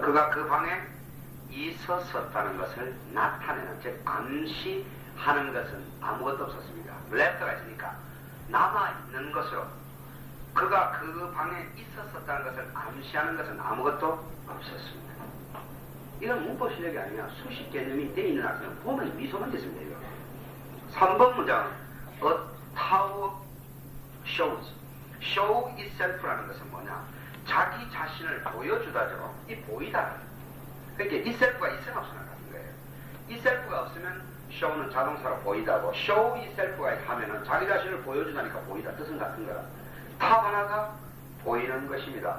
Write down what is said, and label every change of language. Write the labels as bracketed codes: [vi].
[ko] 그가 그 방에 있었었다는 것을 나타내는, 즉 암시하는 것은 아무것도 없었습니다. left가 있으니까 남아있는 것으로. 그가 그 방에 있었었다는 것을 암시하는 것은 아무것도 없었습니다. 이건 문법 실력이 아니라 수식 개념이 되어 있는 학생은 보면 미소만 짓으면 돼요. 3번 문장 [en] A tower shows. [ko] show itself라는 것은 뭐냐? 자기 자신을 보여주다죠. 이 보이다. 그러니까 itself가 있으면 없으나 같은 거예요. itself가 없으면 show는 자동사로 보이다고, show itself가 하면은 자기 자신을 보여주다니까 보이다. 뜻은 같은 거라. 탑 하나가 보이는 것입니다.